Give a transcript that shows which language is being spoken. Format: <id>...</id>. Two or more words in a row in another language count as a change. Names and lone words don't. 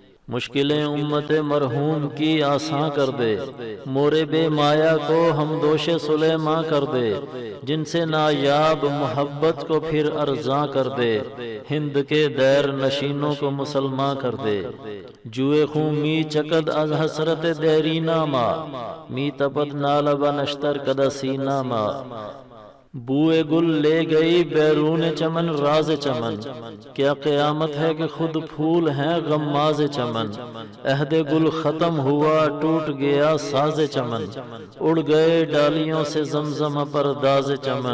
<ur>مشکلیں امت مرحوم کی آساں کر دے، مورے بے مایا کو ہم دوش سلیماں کر دے، جن سے نایاب محبت کو پھر ارزاں کر دے، ہند کے دیر نشینوں کو مسلمان کر دے۔</ur> <fa>جوئے خون می چکد از حسرت دیرینہ ما، می تپد نالب نشتر کد سینہ ما۔</fa> <ur>بوئے گل لے گئی بیرون چمن راز چمن، کیا قیامت ہے کہ خود پھول ہیں غماز چمن۔ عہد گل ختم ہوا ٹوٹ گیا ساز چمن، اڑ گئے ڈالیوں سے زمزم پرداز چمن۔</ur>